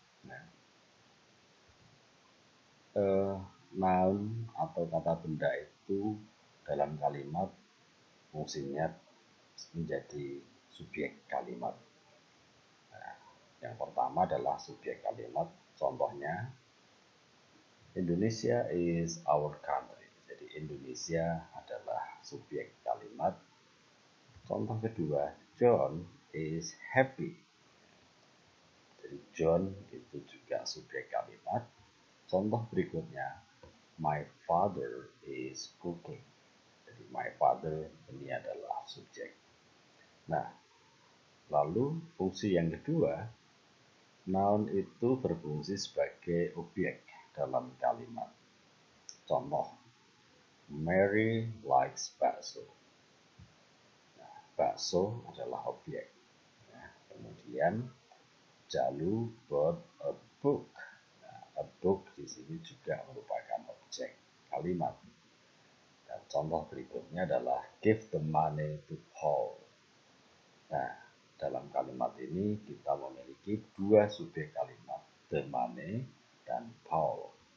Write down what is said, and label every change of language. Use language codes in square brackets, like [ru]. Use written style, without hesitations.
[id] Nah, noun atau kata benda itu dalam kalimat fungsinya menjadi subjek kalimat. Nah, yang pertama adalah subjek kalimat. Contohnya, [en] Indonesia is our country. [id] Jadi Indonesia adalah subjek kalimat. Contoh kedua, [en] John is happy. [id] Jadi John itu juga subjek kalimat. Contoh berikutnya, [en] my father is cooking. [id] Jadi [en] my father [id] ini adalah subjek. Nah, lalu fungsi yang kedua, noun itu berfungsi sebagai objek dalam kalimat. Contoh, [en] Mary likes bakso. [id] Nah, bakso adalah objek. Nah, kemudian [en] Jalu bought a book. [id] Nah, [en] a book [id] di sini juga merupakan objek kalimat. Dan contoh berikutnya adalah [en] give the money to Paul. [id] Nah, dalam kalimat ini kita memiliki dua subjek kalimat, [en] the money [id] dan Paul.